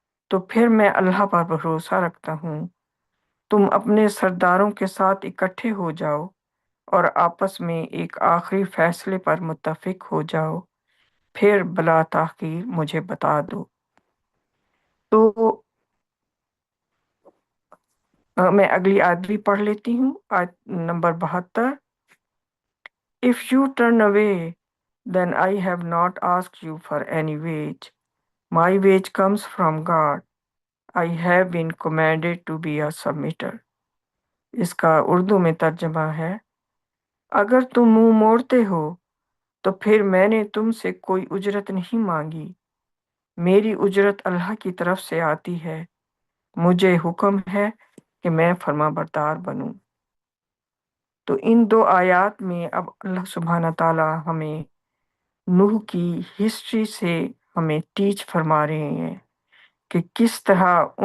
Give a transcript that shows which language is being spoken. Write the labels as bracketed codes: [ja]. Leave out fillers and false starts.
[ur] تو پھر میں اللہ پر بھروسہ رکھتا ہوں۔ تم اپنے سرداروں کے ساتھ اکٹھے ہو جاؤ اور آپس میں ایک آخری فیصلے پر متفق ہو جاؤ، پھر بلا تاخیر مجھے بتا دو۔ تو میں اگلی آیت بھی پڑھ لیتی ہوں، آیت number 72۔ [en] If you turn away, then I have not asked you for any wage. My wage comes from God. I have been commanded to be a submitter. [ur] اس کا اردو میں ترجمہ ہے اگر تم منہ موڑتے ہو تو پھر میں نے تم سے کوئی اجرت نہیں مانگی، میری اجرت اللہ کی طرف سے آتی ہے، مجھے حکم ہے کہ میں فرما بردار بنوں۔ تو ان دو آیات میں اب اللہ سبحانہ تعالیٰ ہمیں نوح کی ہسٹری سے ہمیں ٹیچ فرما رہے ہیں کہ کس طرح